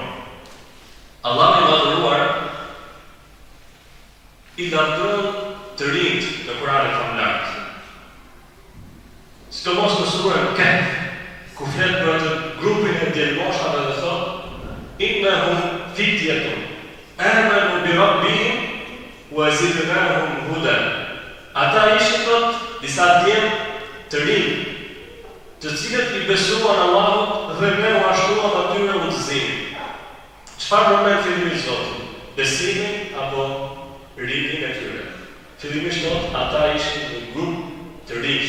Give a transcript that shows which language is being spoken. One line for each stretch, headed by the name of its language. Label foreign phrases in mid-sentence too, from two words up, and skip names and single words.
Albanian: Allah i madhëruar i lavdëron të rinjt në Kur'anin famlar. Sidomos në surën Kahf, ku flet për atë grupin e djelmoshave dhe thot:
Arabic: "إنهم فتية آمنوا بربهم وزدناهم هدى."
Albanian: Ata ishin thot disa djem të rinj, të cilët I besuan Allahut dhe ne u ashtuam atyre udhëzimin. Çfarë përmend fillimisht Zoti? Besimin apo rinin e tyre? Fillimisht thot ata ishin një grup të rinj.